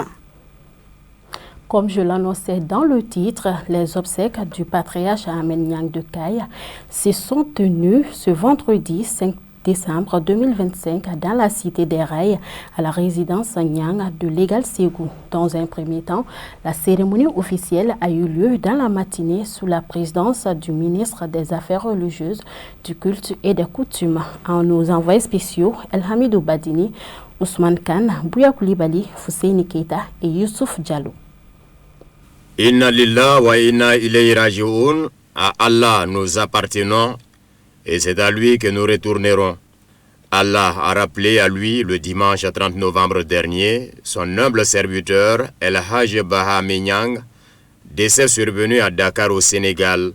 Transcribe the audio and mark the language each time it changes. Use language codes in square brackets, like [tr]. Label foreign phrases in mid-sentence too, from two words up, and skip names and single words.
[fr] Comme je l'annonçais dans le titre, les obsèques du patriarche Ahmed Niang de Caille se sont tenues ce vendredi 5 décembre 2025 dans la cité des Rails à la résidence Niang de l'Égal Ségou. Dans un premier temps, la cérémonie officielle a eu lieu dans la matinée sous la présidence du ministre des Affaires religieuses, du culte et des coutumes. En nos envoyés spéciaux, El Hamidou Badini, Ousmane Khan, Bouya Koulibaly, Fousseini Keita et Youssouf Diallo. [ar] إنا لله وإنا إليه راجعون. [fr] À Allah nous appartenons et c'est à lui que nous retournerons. Allah a rappelé à lui le dimanche 30 novembre dernier son humble serviteur El Hajj Bahame Niang, décès survenu à Dakar au Sénégal.